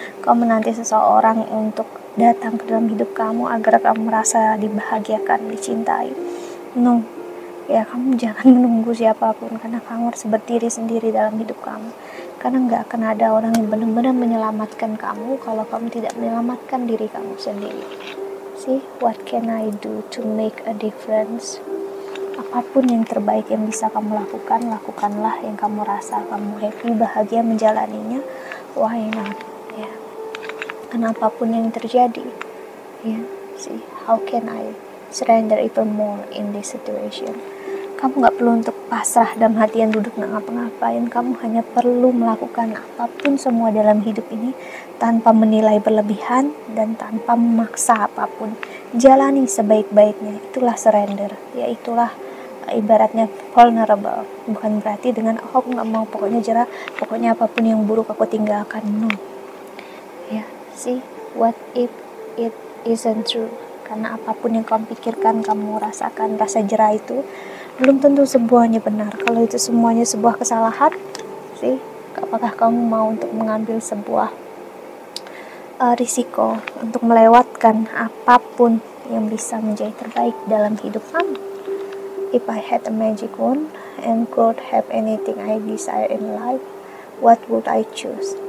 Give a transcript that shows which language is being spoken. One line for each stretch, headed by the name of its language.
Indonesian: Kamu menanti seseorang untuk datang ke dalam hidup kamu agar kamu merasa dibahagiakan, dicintai?
English: No.
Indonesian: Ya, kamu jangan menunggu siapapun, karena kamu harus berdiri sendiri dalam hidup kamu. Karena nggak akan ada orang yang benar-benar menyelamatkan kamu kalau kamu tidak menyelamatkan diri kamu sendiri.
English: See, what can I do to make a difference?
Indonesian: Apapun yang terbaik yang bisa kamu lakukan, lakukanlah. Yang kamu rasa kamu happy, bahagia menjalaninya,
English: why not,
Indonesian: ya. Karena apapun yang terjadi, ya.
English: See, how can I surrender even more in this situation?
Indonesian: Kamu gak perlu untuk pasrah dalam hati yang duduk gak ngapa-ngapain. Kamu hanya perlu melakukan apapun semua dalam hidup ini tanpa menilai berlebihan dan tanpa memaksa apapun. Jalani sebaik-baiknya. Itulah surrender. Ya, itulah ibaratnya vulnerable. Bukan berarti dengan aku gak mau, pokoknya jerah, pokoknya apapun yang buruk aku tinggalkan.
English: No.
Indonesian: Ya,
English: see, what if it isn't true?
Indonesian: Karena apapun yang kamu pikirkan, kamu rasakan, rasa jerah itu belum tentu semuanya benar. Kalau itu semuanya sebuah kesalahan, sih, apakah kamu mau untuk mengambil sebuah risiko untuk melewatkan apapun yang bisa menjadi terbaik dalam hidup kamu?
English: If I had a magic wand and could have anything I desire in life, what would I choose?